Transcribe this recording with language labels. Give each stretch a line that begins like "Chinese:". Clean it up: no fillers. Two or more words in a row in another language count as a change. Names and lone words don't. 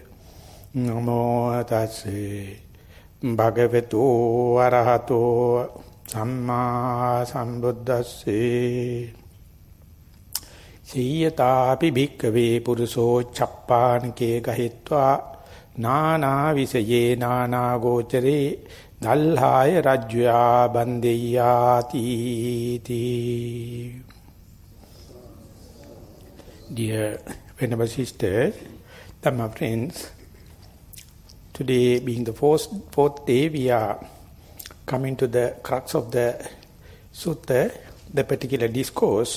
Pali: Namo tasse bhagavato arahato samma sambuddhasse. Siyatapi bhikkhave puruso Chappanake gahitva Nana visaye nana gochare dalhaya rajya bandeyati.
English: Dear Venerable Sisters, Dhamma friends, today being the fourth day, we are coming to the crux of the sutta, the particular discourse.